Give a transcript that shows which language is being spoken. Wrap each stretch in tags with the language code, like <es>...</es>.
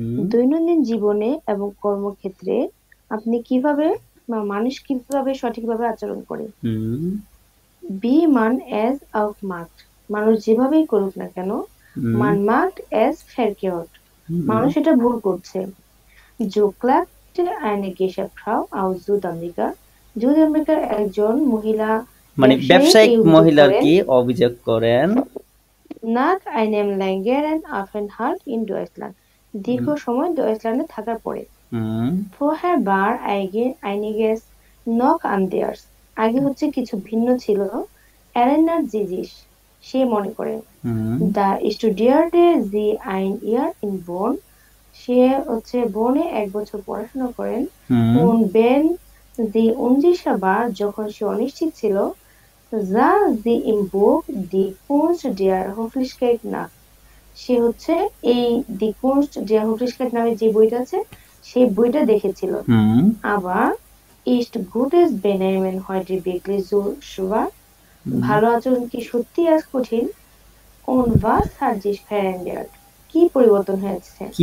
<bn>দৈনন্দিন জীবনে এবং কর্মক্ষেত্রে আপনি কিভাবে বা মানুষ কিভাবে সঠিকভাবে আচরণ করে?</bn> <de>Wie man es auch macht,</de> <bn>মানুষ যেভাবেই করুক না কেন,</bn> <de>man macht es verkehrt,</de> <bn>মানুষ এটা ভুল করছে।</bn> <de>So klagte eine Geschäftsfrau aus Südamerika,</de> <bn>আমেরিকার একজন মহিলা মানে ব্যবসায়িক মহিলার কি অভিযোগ করেন,</bn> <de>nach einem längeren Aufenthalt in Deutschland,</de> <bn>দীর্ঘ সময় ডয়েচল্যান্ডে থাকার পরে।</bn> <de>Vorher war einiges noch anders,</de> <bn>আগে হচ্ছে কিছু ভিন্ন ছিল।</bn> <de>Erinnert sie sich,</de> <bn>সে মনে করে।</bn> <de>Da studierte sie ein Jahr in Bonn,</de> <bn>সে হচ্ছে বনে 1 বছর পড়াশোনা করেন।</bn> <de>Und wenn sie unsicher war,</de> <bn>যখন সে অনিশ্চিত ছিল,</bn> <de>sah sie im Buch Die Kunst der Höflichkeit nach,</de> <bn>সে হচ্ছে এই Die Kunst der Höflichkeit নামে যে বইটা আছে সেই বইটা দেখেছিল।</bn> <de>আবার ist gutes Benehmen heute wirklich so schwer,</de> <bn>ভালো আচরণ কি সত্যি আজ কঠিন?</bn> <de>Und was hat sich verändert,</de> <bn>কি পরিবর্তন হয়েছে?</bn>